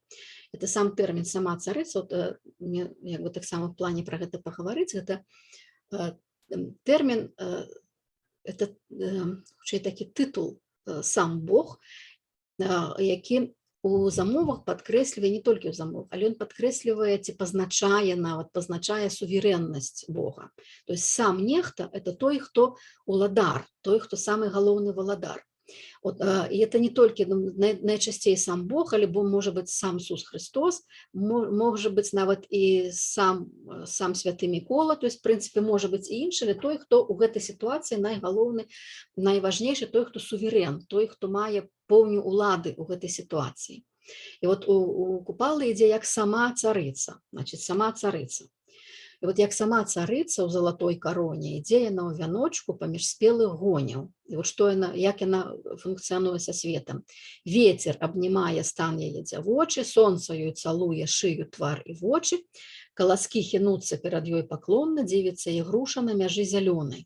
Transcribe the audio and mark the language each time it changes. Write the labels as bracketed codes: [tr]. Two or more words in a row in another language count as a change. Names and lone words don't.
[be] Это сам тэрмін «сама царыца», мне як бы таксама [ru] в плане [be] пра гэта пагаварыць, гэта тэрмін, это хутчэй такі тытул «сам Бог», які у замовах падкрэслівае, не толькі ў замовах, але ён падкрэслівае ці пазначае нават, пазначае суверэннасць Бога. [ru] То есть [be] сам нехта – это той, хто уладар, той, хто самы галоўны валадар. [ru] И это не только [be] найчасцей сам Бог, альбо [ru] может быть [be] сам Ісус Христос, [ru] может быть [be] нават и сам Святы Мікола, [ru] то есть в принципе может быть и [be] іншы, але той, хто у гэтай ситуации найгалоўны, найважнейшы, той, хто суверен, той, хто мае поўню улады у гэтай ситуации. [ru] И вот [be] у Купалы ідзе як сама царыца, значит, сама царыца. І вот як сама царыца ў залатой кароне, ідзе яна ў вяночку паміж спелых гоняў. І вот што яна, як яна функцыянуе са светам. Вецер абнімае стан яе дзявочы, сонца ёй цалуе шыю, твар і вочы, каласкі хінуцца перад ёй паклонна, дзівіцца і груша на мяжы зялёнай.